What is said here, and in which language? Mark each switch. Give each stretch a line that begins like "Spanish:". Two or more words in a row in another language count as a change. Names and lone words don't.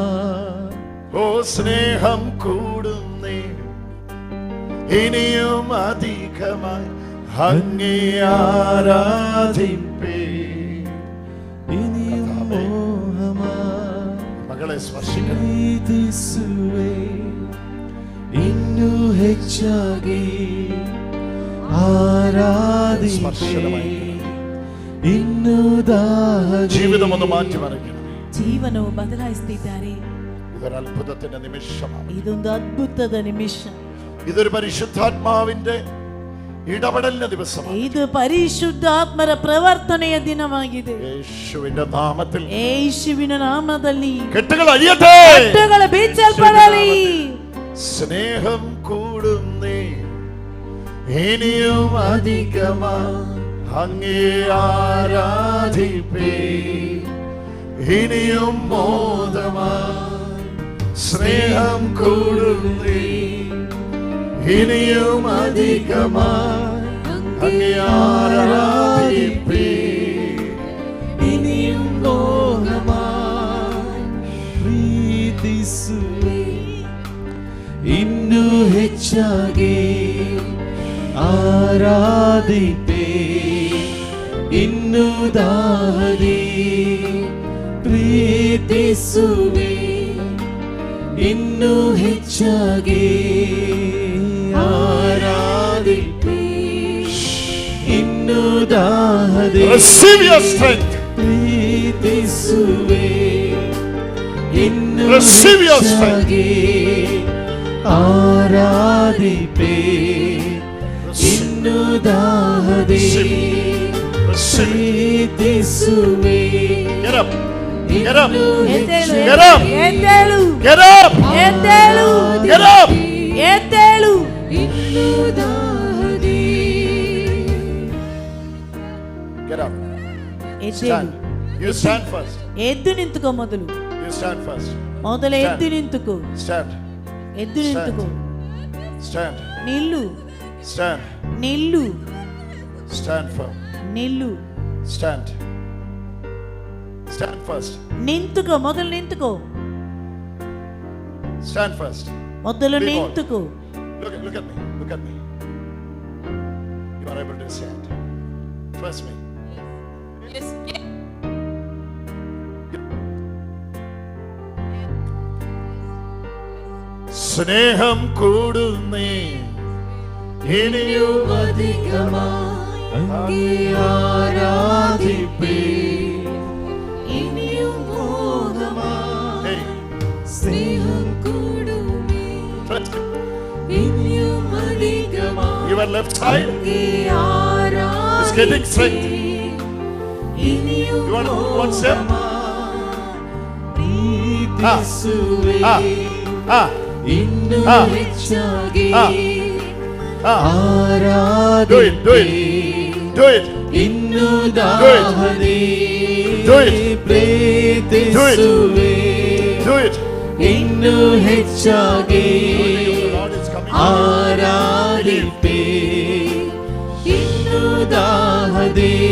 Malayalam: ഓ സ്നേഹം കൂടുന്നേ, ഇനിയും അധികമായി അങ്ങേ ആരാധിപ്പേ, ഇനിയും മോഹമാ. മകളെ സ്പർശിക്കണം.
Kannada: യേശുവേ ಹೆಚ್ಚಾಗಿ ಆರಾಧಿಪೆ ಇನ್ನು ದಾಹದಿ.
Malayalam: ജീവിതമൊന്ന് മാറ്റി മറിക്കണം.
Kannada: ಜೀವನವು ಬದಲಾಯಿಸ್ತಿದ್ದಾರೆ.
Malayalam: ഇതൊരു അത്ഭുതത്തിന്റെ നിമിഷമാണ്.
Kannada: ಇದೊಂದು ಅದ್ಭುತದ ನಿಮಿಷ.
Malayalam: ഇതൊരു പരിശുദ്ധാത്മാവിന്റെ ഇടപെടലിന്റെ ദിവസമാണ്.
Kannada: ಇದು ಪರಿಶುದ್ಧಾತ್ಮರ ಪ್ರವರ್ತನೆಯ ದಿನವಾಗಿದೆ.
Malayalam: യേശുവിന്റെ നാമത്തിൽ,
Kannada: ಯೇಸುವಿನ ನಾಮದಲ್ಲಿ
Malayalam: കെട്ടുകൾ അഴിയട്ടെ,
Kannada: ಕಟ್ಟುಗಳು ಬಿಚ್ಚಲ್ಪಡಲಿ.
Malayalam: സ്നേഹം കൂടുന്നേ ഇനിയും അധികമാ അങ്ങേ ആരാധിപ്പേ ഇനിയും മോദമാ. സ്നേഹം കൂടുന്നേ ഇനിയും അധികമാ അങ്ങേ ആരാധിപ്പേ ഇനിയും മോഹമായി
Kannada: ಪ್ರೀತಿಸುವೆ ಇನ್ನು ಹೆಚ್ಚಾಗಿ ಆರಾಧಿಪೆ ಇನ್ನು ದಾಹದಿ. ಪ್ರೀತಿಸುವೆ ಇನ್ನು ಹೆಚ್ಚಾಗಿ ಆರಾಧಿಪೆ ಇನ್ನು ದಾಹದಿ.
English: Receive your strength.
Kannada: ಪ್ರೀತಿಸುವೆ ಇನ್ನು
English: Receive your strength.
Kannada: ಹೆಚ್ಚಾಗಿ ಆರಾಧಿಪೆ ಇನ್ನು ದಾಹದಿ. ಪ್ರೀತಿಸುವೆ
English: Get up. Get up.
Kannada: ಎದ್ದೇಳು,
English: Get up.
Kannada: ಎದ್ದೇಳು,
English: Get up.
Kannada: ಎದ್ದೇಳು,
English: Get up.
Kannada: ಎದ್ದೇಳು. ಇನ್ನು ದಾಹದಿ.
English: Get up.
Kannada: ಎದ್ದೇಳು.
English: Stand. You stand first.
Kannada: ಎದ್ದು ನಿಂತುಕೋ ಮೊದಲು.
English: You stand first.
Kannada: ಮೊದಲು ಎದ್ದು ನಿಂತುಕೋ.
English: Stand.
Kannada: ಎದ್ದು ನಿಂತುಕೋ.
English: Stand.
Kannada: ನಿಲ್ಲು,
English: Stand.
Kannada: ನಿಲ್ಲು,
English: Stand firm.
Kannada: ನಿಲ್ಲು.
English: Stand. Stand first.
Kannada: ನಿಂತುಕೋ, ಮೊದಲು ನಿಂತುಕೋ.
English: Stand first.
Kannada: ಮೊದಲು
English: Be bold.
Kannada: ನಿಂತುಕೋ.
English: Look at me. Look at me. You are able to stand. Trust me. Yes.
Malayalam: സ്നേഹം കൂടുന്നേ ഇനിയും അധികമായി അങ്ങേ ആരാധിപ്പേ ഇനിയും മോഹമായി സ്നേഹം കൂടുമേ ഇനിയും അധികമായി
English: Your left side
Malayalam: അങ്ങേ
English: is getting strength.
Malayalam: ഇനിയും
English: You want one step?
Kannada: ಪ್ರೀತಿಸುವೆ ಇನ್ನು ಹೆಚ್ಚಾಗಿ ಆರಾಧಿಪೆ ಇನ್ನು ದಾಹದಿ. ಪ್ರೀತಿಸುವೆ ಇನ್ನು ಹೆಚ್ಚಾಗಿ ಆರಾಧಿಪೆ ಇನ್ನು ದಾಹದಿ.